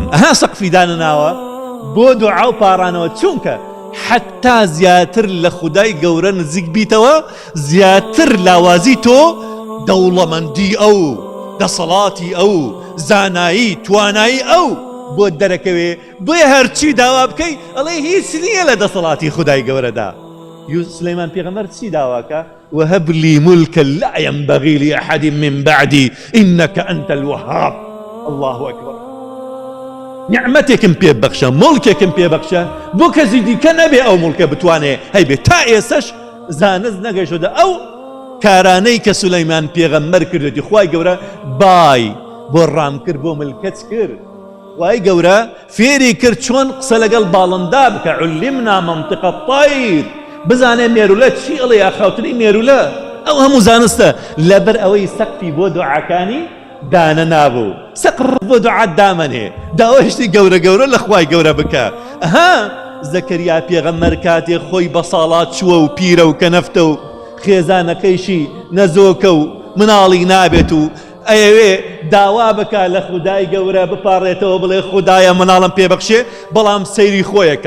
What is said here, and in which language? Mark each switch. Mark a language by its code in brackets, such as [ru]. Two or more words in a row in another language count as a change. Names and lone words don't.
[ckb] ئەها سەقفی دانەناوە بۆ دوعا و پاڕانەوە چونکە حتا زیاتر لە خودای گەورە نزیک بیتەوە زیاتر لاوازی تۆ دەوڵەمەندی ئەو دەسەڵاتی ئەو زانایی توانایی ئەو بۆ دەرەکەوێ. بۆیە هەرچی داوا بکەی ئەڵێ هیچ نییە لە دەسەڵاتی خودای گەورەدا. سلەیمان پێغەمبەر چی داواکە؟ [ar] وهب لي ملكا لا ينبغي لأحد من بعدي إنك أنت الوهاب. الله أكبر. [ckb] نعمتكم پێ بەخشە مڵکێکم پێ بەخشە بۆ کەسی دیکە نەبێ ئەو مڵکە بتوانێ هەیبێ تا ئێسەش زانست نەگەیشتووە. ئەو کارانەی کە سولەیمان پێغەمبەر کردێتی خوای گەورە بای بۆ ڕام کرد بۆ ملکەت کرد. خوای گەورە فێری کرد چۆن قسە لەگەڵ باڵندا بکە. [ar] علمنا منطق الطير. [ckb] بزانێ مێرولە چی ئەڵێ یا خاوتری مێرولە. ئەو هەموو زانستە لەبەر ئەوەی سەقفی بۆ دوعاکانی دانە نابوو. سەقف بۆ دوعات دامەنێ داوایشتی گەورە گەورە لە خوای گەورە بکە. ئەها زەکەریا پێغەمبەر کاتێ خۆی بە ساڵات چووە و پیرە و کەنەفتە و خێزانەکەیشی نەزۆکە و مناڵی نابێت و ئەیەوێ داوا بکە لە خودای گەورە بپاڕێتەوە بڵێ خودایە مناڵم پێبەخشێ بەڵام سەیری خۆیەکە.